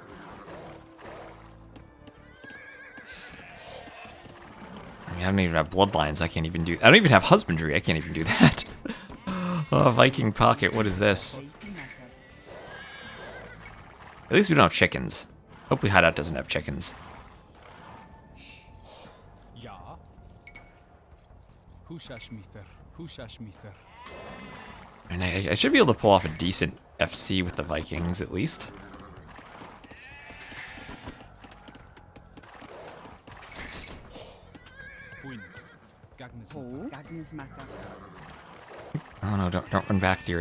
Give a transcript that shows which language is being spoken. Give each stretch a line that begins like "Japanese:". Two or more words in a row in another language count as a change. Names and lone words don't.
English: I mean, I don't even have bloodlines. I can't even do. I don't even have husbandry. I can't even do that. Oh, Viking pocket. What is this? At least we don't have chickens. Hopefully, Hideout doesn't have chickens. Ja. Hushashmither. Hushashmither. And I should be able to pull off a decent FC with the Vikings, at least. Queen. Gagnes. Oh no! Don't run back, dear.